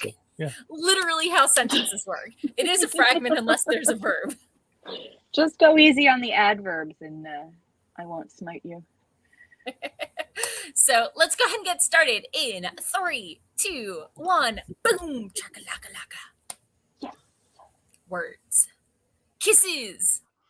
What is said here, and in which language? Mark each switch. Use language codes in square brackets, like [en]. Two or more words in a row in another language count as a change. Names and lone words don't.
[en] So, yeah. Literally how sentences work. It is a fragment unless there's a verb. Just go easy on the adverbs and I won't smite you. So let's go ahead and get started in 3, 2, 1. Boom! Chaka-laka-laka. Yes. Words. Kisses.